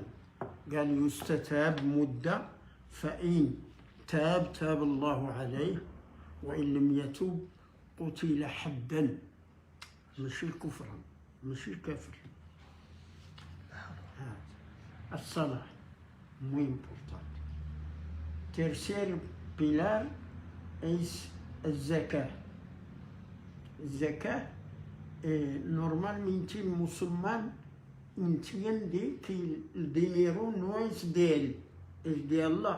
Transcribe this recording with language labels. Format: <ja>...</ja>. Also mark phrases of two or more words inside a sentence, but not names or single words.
<ar>قال يستتاب مدة، فإن تاب تاب الله عليه وإن لم يتوب قتل حدا. ماشي كفرا، ماشي كافر. الصلاة</ar> <es>muy importante. Tercer pilar es الزكاة. الزكاة normalmente el musulmán entiende que el dinero no es de él, es de Allah.</es>